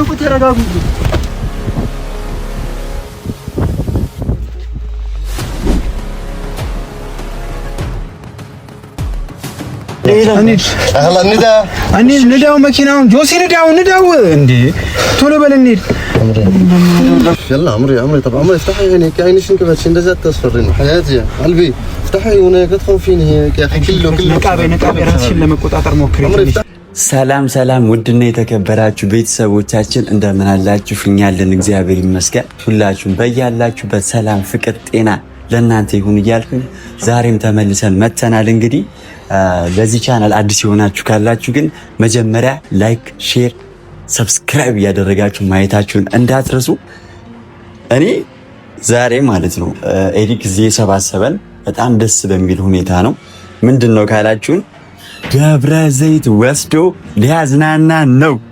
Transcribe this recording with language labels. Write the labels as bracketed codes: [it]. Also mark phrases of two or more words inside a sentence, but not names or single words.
[am] ቆይ ተረጋጉ። ንዳው መኪናውን ጆሲ ንዳው እንዴ ቶሎ በል እንሂድ። [ar] يلا عمري طب عمري افتحي عينك عيني شنو كيفاش [am] እንደዛ ተስፈሪኝ [ar] حياتي قلبي افتحي هناك تخوفين هيك يا اخي كله [am] ነቃቤ ራስሽን ለመቆጣጠር ሞክሪ። ሰላም ውድና የተከበራችሁ ቤተሰቦቻችን እንደምን አላችሁ? እኛ አለን እግዚአብሔር ይመስገን። ሁላችሁም በያላችሁበት ሰላም፣ ፍቅር፣ ጤና ለእናንተ ይሁን እያልኩኝ ዛሬም ተመልሰን መተናል። እንግዲህ ለዚህ ቻናል አዲስ የሆናችሁ ካላችሁ ግን መጀመሪያ [en] like, share, subscribe [am] እያደረጋችሁ ማየታችሁን እንዳትረሱ። እኔ ዛሬ ማለት ነው ኤሪክ እዚህ የሰባሰበን በጣም ደስ በሚል ሁኔታ ነው። ምንድነው ካላችሁን ደብረ ዘይት ወስዶ ሊያዝናና ነው።